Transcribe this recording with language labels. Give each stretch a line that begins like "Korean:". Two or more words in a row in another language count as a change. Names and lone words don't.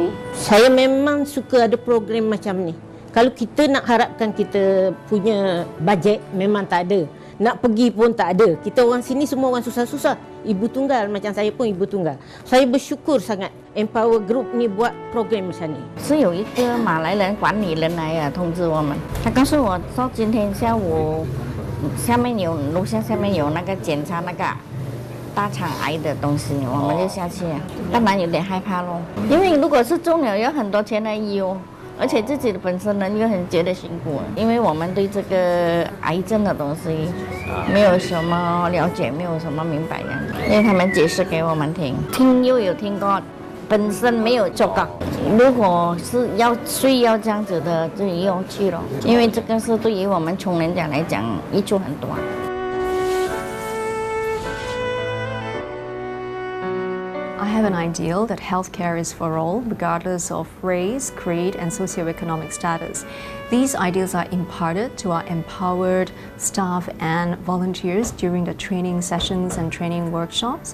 Malay: Saya memang suka ada program macam ni. Kalau kita nak harapkan kita punya bajet, memang tak ada. Nak pergi pun tak ada. Kita orang sini semua orang susah-susah. Ibu tunggal, macam saya pun ibu tunggal. Saya bersyukur sangat Empower Group ni buat program macam ni.
Chinese: 是有一个马来人管理人来通知我们，他告诉我说今天下午楼下下面有那个检查那个大肠癌的东西，我们就下去了。当然有点害怕咯，因为如果是中了要很多钱来医哦。而且自己的本身人又很觉得辛苦，因为我们对这个癌症的东西没有什么了解，没有什么明白样子，因为他们解释给我们听，听又有听过，本身没有做过。如果是需要这样子的，就不用去了，因为这个是对于我们穷人家来讲益处很多。
English: I have an ideal that healthcare is for all, regardless of race, creed, and socioeconomic status. These ideals are imparted to our empowered staff and volunteers during the training sessions and training workshops.